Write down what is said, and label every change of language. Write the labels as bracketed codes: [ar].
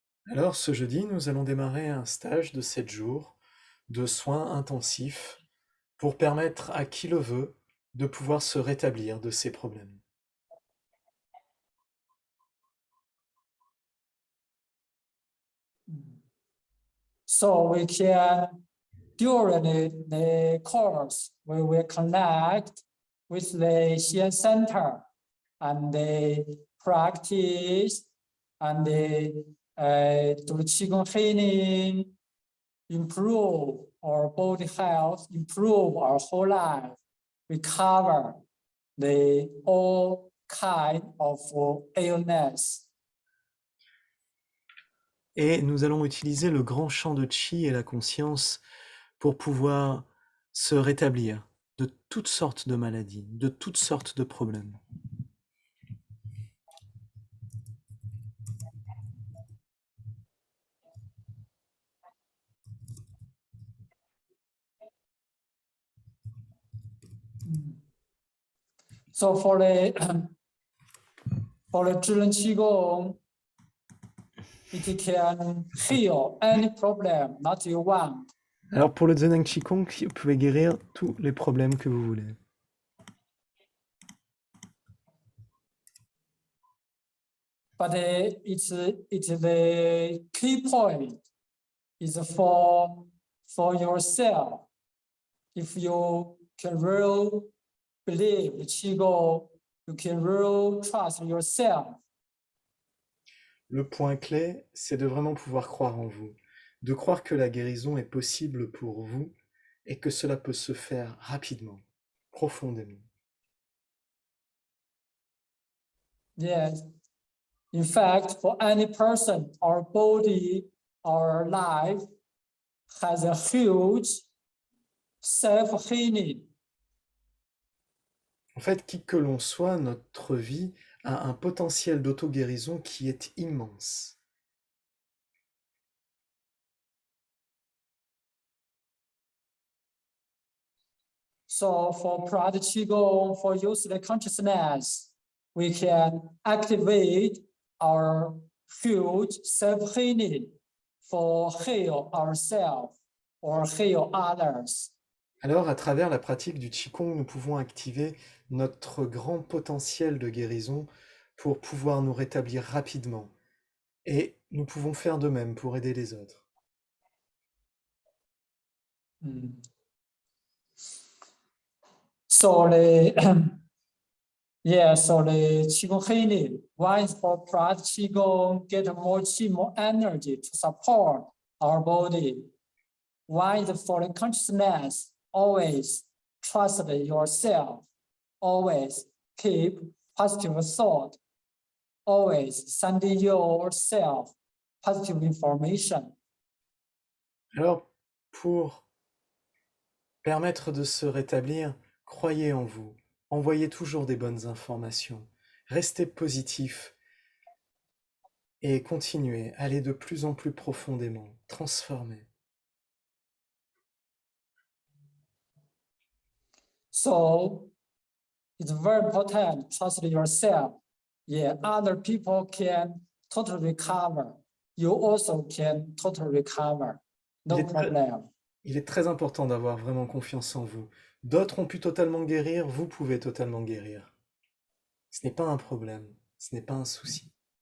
[fr] Alors ce jeudi, nous allons démarrer un stage de 7 jours de soins intensifs pour permettre à qui le veut de pouvoir se rétablir de ses problèmes. [en] So we can, during the course, we will connect with the Xian Center and the practice and the do Qigong healing, improve our body health, improve our whole life, recover the all kind of illness. [fr] Et nous allons utiliser le grand champ de Qi et la conscience pour pouvoir se rétablir, de toutes sortes de maladies, de toutes sortes de problèmes. [en] So for the for the 智能气功, it can heal any problem that you want. [fr] Alors pour le Zheneng Qigong, vous pouvez guérir tous les problèmes que vous voulez. [en] But it's the key point is for yourself. If you can really believe the Qigong, you can really trust yourself. [fr] Le point clé, c'est de vraiment pouvoir croire en vous, de croire que la guérison est possible pour vous et que cela peut se faire rapidement, profondément. [en] Yes. In fact, for any person, our body, our life has a huge self-healing. [fr] En fait, qui que l'on soit, notre vie a un potentiel d'auto-guérison qui est immense. [en] So for Prada Qigong, for use the consciousness, we can activate our huge self-healing for heal ourselves or heal others. [fr] Alors, à travers la pratique du Qigong, nous pouvons activer notre grand potentiel de guérison pour pouvoir nous rétablir rapidement. Et nous pouvons faire de même pour aider les autres. [en] So the so the Qigong healing, one is for Prada Qigong, get more Qi, more energy to support our body. One is for the consciousness, always trust yourself, always keep positive thought, always sending yourself positive information. [fr] Alors, pour permettre de se rétablir, croyez en vous, envoyez toujours des bonnes informations, restez positif et continuez, allez de plus en plus profondément, transformez. [en] So it's very important, trust yourself. Yeah, other people can totally recover. You also can totally recover. No problem. [fr] Il est très important d'avoir vraiment confiance en vous. D'autres ont pu totalement guérir, vous pouvez totalement guérir. Ce n'est pas un problème, ce n'est pas un souci.